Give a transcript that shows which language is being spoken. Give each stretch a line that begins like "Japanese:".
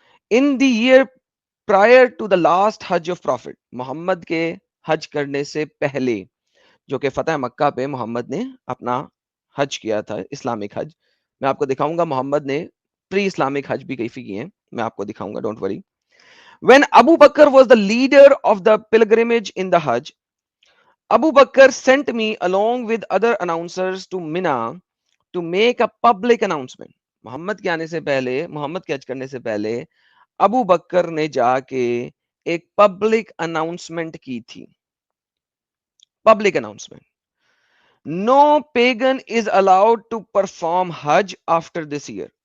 English: in the year prior to the last حج of prophet,
Urdu: محمد کے حج کرنے سے پہلے, جو کہ فتح مکہ پہ محمد نے اپنا حج کیا تھا, اسلامک حج. میں آپ کو دکھاؤں گا محمد نے پری اسلامک حج بھی کیفی کیے ہیں, میں آپ کو دکھاؤں گا,
English: Don't worry. When Abu Bakr was the leader of the pilgrimage in the Hajj, Abu Bakr sent me along with other announcers to Mina to make a public announcement.
Urdu: محمد کے آنے سے پہلے, محمد کے حج کرنے سے پہلے ابو بکر نے جا کے ایک پبلک اناؤنسمنٹ کی تھی.
English: Public announcement, no pagan is allowed to perform حج after this year.